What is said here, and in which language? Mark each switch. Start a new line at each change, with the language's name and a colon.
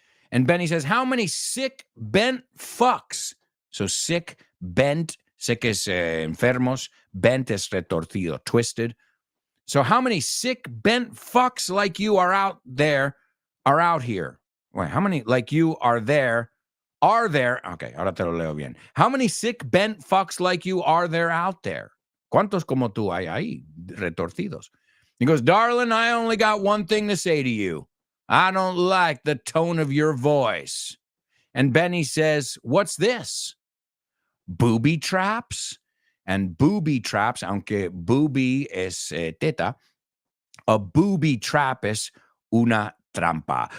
English: And Benny says, how many sick, bent fucks? So sick, bent, sick is enfermos, bent is retorcido, twisted. So how many sick, bent fucks like you are out here? Wait, how many like you are there?
Spanish: Okay, ahora te lo leo bien.
English: How many sick, bent fucks like you are there out there?
Spanish: ¿Cuántos como tú hay ahí, retorcidos?
English: He goes, darling, I only got one thing to say to you. I don't like the tone of your voice. And Benny says, what's this? booby traps. And booby traps,
Spanish: aunque booby es teta, a booby trap es una trampa.